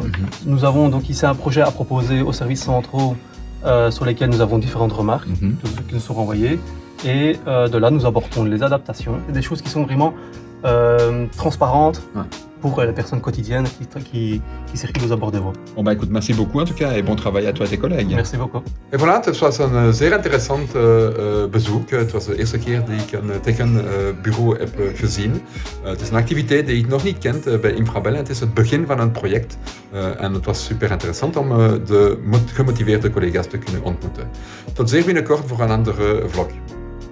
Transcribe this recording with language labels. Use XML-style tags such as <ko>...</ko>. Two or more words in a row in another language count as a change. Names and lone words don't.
<fr>Nous avons donc ici un projet à proposer aux services centraux sur lesquels nous avons différentes remarques, tous ceux qui nous sont renvoyés. Et de là nous abordons les adaptations, des choses qui sont vraiment transparentes pour les personnes quotidiennes qui circulent aux abords des voies. Bon écoute, merci beaucoup en tout cas et bon travail à toi et tes collègues. Merci beaucoup. En voilà,</fr> <nl>het was een zeer interessant bezoek. Het was de eerste keer dat ik een tekenbureau heb gezien. Het is een activiteit die ik nog niet kent bij Infrabel. Het is het begin van een project en het was super interessant om de gemotiveerde collega's te kunnen ontmoeten. Tot zeer binnenkort voor een andere vlog.</nl>